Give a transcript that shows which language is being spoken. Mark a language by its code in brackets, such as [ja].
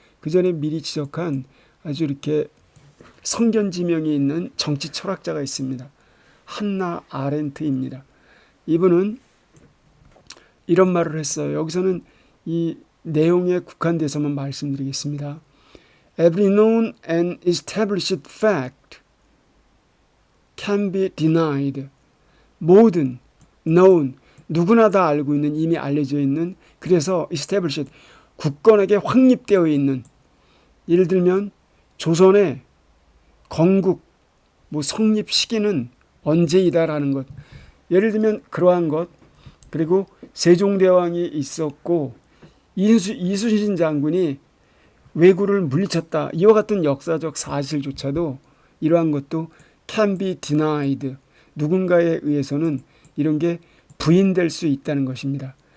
[ko] 그 전에 미리 지적한 아주 이렇게 성견지명이 있는 정치 철학자가 있습니다. 한나 아렌트입니다. 이분은 이런 말을 했어요. 여기서는 이 내용에 국한돼서만 말씀드리겠습니다. [en] Every known and established fact can be denied. [ko] 모든 known, 누구나 다 알고 있는, 이미 알려져 있는, 그래서 established, 굳건하게 확립되어 있는, 예를 들면 조선의 건국 성립 시기는 언제이다라는 것, 예를 들면 그러한 것, 그리고 세종대왕이 있었고 이순신 장군이 왜구를 물리쳤다, 이와 같은 역사적 사실조차도 이러한 것도 [en] can be denied, [ko] 누군가에 의해서는 이런 게 부인될 수 있다는 것입니다.